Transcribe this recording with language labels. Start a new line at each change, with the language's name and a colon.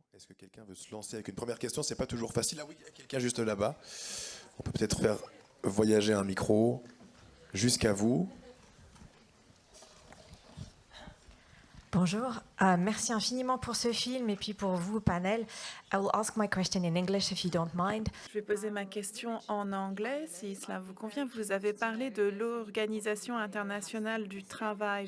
French: Est-ce que quelqu'un veut se lancer avec une première question? C'est pas toujours facile. Ah oui, il y a quelqu'un juste là-bas. On peut peut-être faire voyager un micro jusqu'à vous. Bonjour, merci infiniment pour ce film et puis pour vous, panel.
English: I will ask my question in English if you don't mind.
French: Je vais poser ma question en anglais, si cela vous convient. Vous avez parlé de l'Organisation internationale du travail.